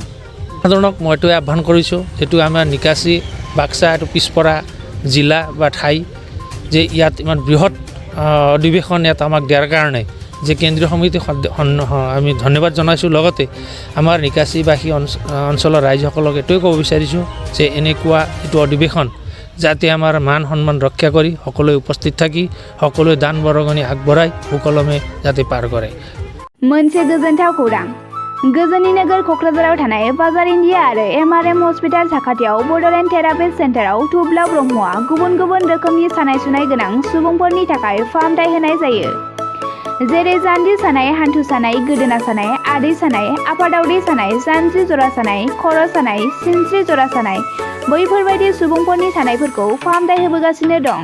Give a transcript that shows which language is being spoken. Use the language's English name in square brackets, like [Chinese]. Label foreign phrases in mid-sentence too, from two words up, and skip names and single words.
[Assamese] সাধাৰণক মই এইটোৱে আহ্বান কৰিছোঁ, এইটো আমাৰ নিকাচি বাক্সা এইটো পিছপৰা জিলা বা ঠাই যে ইয়াত ইমান বৃহৎ অধিৱেশন ইয়াত আমাক দিয়াৰ কাৰণে যে কেন্দ্ৰীয় সমিতি আমি ধন্যবাদ জনাইছোঁ। লগতে আমাৰ নিকাচিবাসী অঞ্চলৰ ৰাইজসকলক এইটোৱে ক'ব বিচাৰিছোঁ যে এনেকুৱা এইটো অধিৱেশন যাতে আমাৰ মান সন্মান ৰক্ষা কৰি সকলোৱে উপস্থিত থাকি সকলোৱে দান বৰঙণি আগবঢ়াই সুকলমে যাতে পাৰ কৰে। [Bodo] मोनसे गोजोनथाव खौरां। गोजोननि नोगोर क'क्राझाराव थानाय बाजार इन्डिया आरो MRM हस्पिटाल साखाथियाव बड'लेण्ड थेरापिस्ट सेन्टाराव थुब्ला ब्रह्मआ गुबुन गुबुन रोखोमनि सानाय सुनाय गोनां सुबुंफोरनि थाखाय फाहामथाय होनाय जायो। जेरै जान्जि सानाय, हान्थु सानाय, गोदोना सानाय, आदै सानाय, आफादावदै सानाय, जानजि जरा सानाय, खर' सानाय, सिनस्रि जरा सानाय बैफोरबायदि सुबुंफोरनि सानायफोरखौ फाहामथाय होबोगासिनो दं।